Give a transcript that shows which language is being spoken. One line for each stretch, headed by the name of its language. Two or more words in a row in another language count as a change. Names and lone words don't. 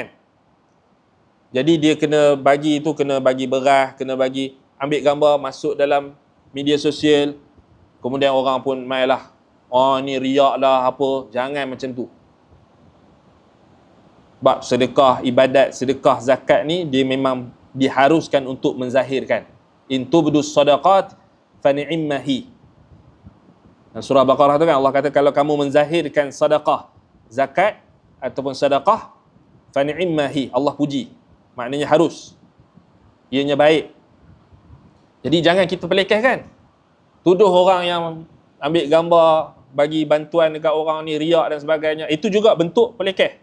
Malay: Jadi dia kena bagi beras, kena bagi ambil gambar, masuk dalam media sosial. Kemudian orang pun mainlah, ni riak lah apa. Jangan macam tu. Bab sedekah, ibadat, sedekah, zakat ni dia memang diharuskan untuk menzahirkan.
Arabic: إن تبدوا الصدقات فنعما هي.
Malay: Surah Baqarah tu kan Allah kata, kalau kamu menzahirkan sedekah, zakat ataupun sedekah,
Arabic: فنعما هي,
Malay: Allah puji. Maknanya harus, ianya baik. Jadi jangan kita pelekehkan. Tuduh orang yang ambil gambar, bagi bantuan dekat orang ni, riak dan sebagainya, itu juga bentuk pelekeh.